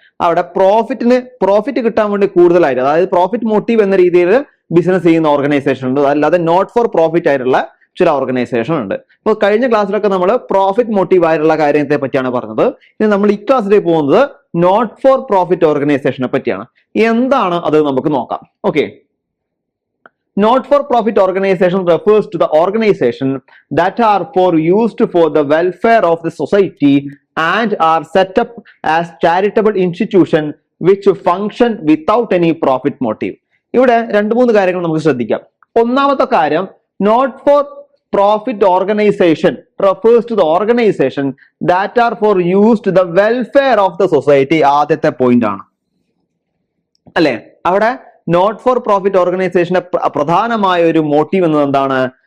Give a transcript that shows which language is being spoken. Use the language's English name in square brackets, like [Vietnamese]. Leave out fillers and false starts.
[Malayalam] അവിടെ പ്രോഫിറ്റ് കിട്ടാൻ വേണ്ടി കൂടുതലായിട്ട്, അതായത് പ്രോഫിറ്റ് മോട്ടീവ് എന്ന രീതിയിൽ ബിസിനസ് ചെയ്യുന്ന ഓർഗനൈസേഷൻ ഉണ്ട്, അല്ലാതെ നോട്ട് ഫോർ പ്രോഫിറ്റ് ആയിട്ടുള്ള ചില ഓർഗനൈസേഷൻ ഉണ്ട്. ഇപ്പോൾ കഴിഞ്ഞ ക്ലാസ്സിലൊക്കെ നമ്മൾ പ്രോഫിറ്റ് മോട്ടീവ് ആയിട്ടുള്ള കാര്യത്തെ പറ്റിയാണ് പറഞ്ഞത്. ഇനി നമ്മൾ ഈ ക്ലാസ്സിലേക്ക് പോകുന്നത് നോട്ട് ഫോർ പ്രോഫിറ്റ് ഓർഗനൈസേഷനെ പറ്റിയാണ്. എന്താണ് അത് നമുക്ക് നോക്കാം. [English] Okay, not for profit organization refers to the organization that are used for the welfare of the society and are set up as charitable institution which function without any profit motive. [Malayalam] ഇവിടെ രണ്ട് മൂന്ന് കാര്യങ്ങൾ നമുക്ക് ശ്രദ്ധിക്കാം. ഒന്നാമത്തെ കാര്യം, [English] not for profit organization refers to the organization that are used to the welfare of the society. [Malayalam] ആദ്യത്തെ point ആണ് അല്ലെ. അവിടെ നോട്ട് ഫോർ പ്രോഫിറ്റ് ഓർഗനൈസേഷന്റെ പ്രധാനമായ ഒരു മോട്ടീവ് എന്നത് എന്താണ്?